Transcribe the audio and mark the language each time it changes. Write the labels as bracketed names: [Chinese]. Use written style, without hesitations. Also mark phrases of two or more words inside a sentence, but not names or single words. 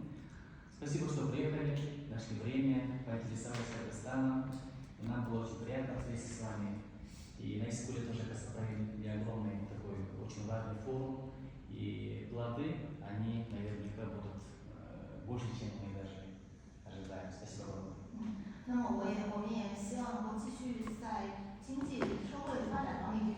[Russian] Спасибо, что приехали, нашли время, поинтересовались Казахстаном. И нам было очень приятно встретиться с вами. И на Искуле тоже провели огромный такой очень важный форум. И плоды, они наверняка будут больше, чем мы даже ожидаем. Спасибо огромное. [Chinese] 那么我们也希望能够继续在经济社会发展方面